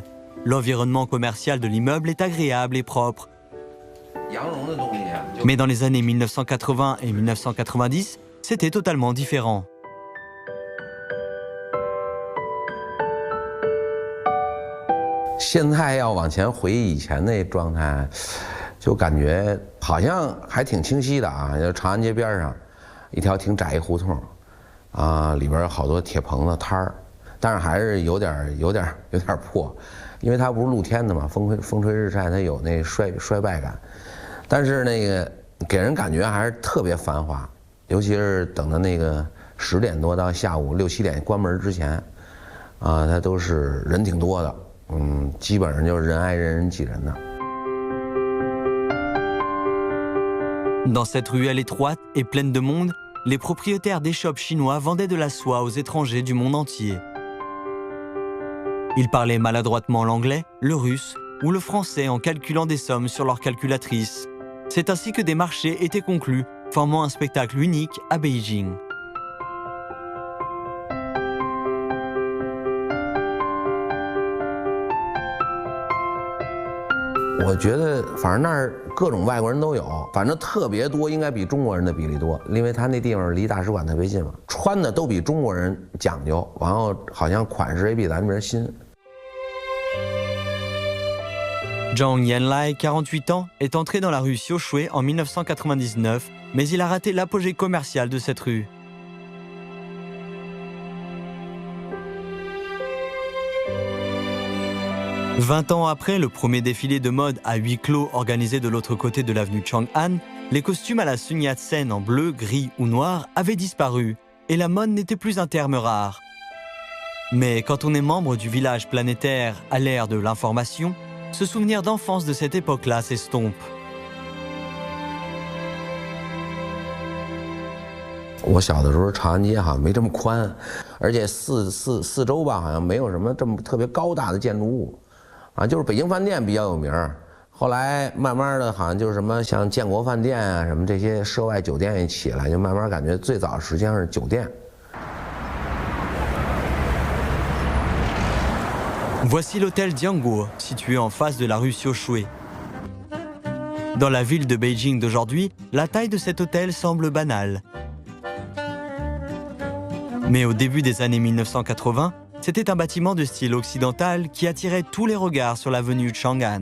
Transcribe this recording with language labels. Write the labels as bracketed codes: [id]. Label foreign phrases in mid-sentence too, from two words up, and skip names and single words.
[fr] L'environnement commercial de l'immeuble est agréable et propre. Mais dans les années 1980 et 1990, c'était totalement différent. Aujourd'hui, [zh] 要往前回忆以前那状态，就感觉好像还挺清晰的啊。就长安街边上，一条挺窄一胡同，啊，里边有好多铁棚子摊儿，但是还是有点破，因为它不是露天的嘛，风吹日晒，它有那衰败感。但是那个给人感觉还是特别繁华，尤其是等到那个10点多到下午6、7点关门之前，啊，它都是人挺多的。基本上就是人挨人，人挤人的。 [fr] Dans cette ruelle étroite et pleine de monde, les propriétaires des shops chinois vendaient de la soie aux étrangers du monde entier. Ils parlaient maladroitement l'anglais, le russe ou le français en calculant des sommes sur leur calculatrice. C'est ainsi que des marchés étaient conclus, formant un spectacle unique à Beijing. [zh] Je 我觉得反正那儿各种外国人都有，反正特别多，应该比中国人的比例多，因为他那地方离大使馆特别近嘛，穿的都比中国人讲究，然后好像款式也比咱们这边新。 [fr] Zhang Yanlai, 48 ans, est entré dans la rue Xiaoshui en 1999, mais il a raté l'apogée commerciale de cette rue. « 20 ans après le premier défilé de mode à huis clos organisé de l'autre côté de l'avenue Chang'an, les costumes à la Sun Yat-sen en bleu, gris ou noir avaient disparu et la mode n'était plus un terme rare. Mais quand on est membre du village planétaire à l'ère de l'information, ce souvenir d'enfance de cette époque-là s'estompe. [zh] 我小的时候，长安街好像没这么宽，而且四周吧，好像没有什么这么特别高大的建筑物，啊，就是北京饭店比较有名， 后来慢慢的，好像就是什么像建国饭店啊，什么这些涉外酒店一起来，就慢慢感觉最早实际上是酒店。 [fr] Voici l'hôtel Dianguo, situé en face de la rue Xiaoshui. Dans la ville de Beijing d'aujourd'hui, la taille de cet hôtel semble banale. Mais au début des années 1980, c'était un bâtiment de style occidental qui attirait tous les regards sur l'avenue Chang'an.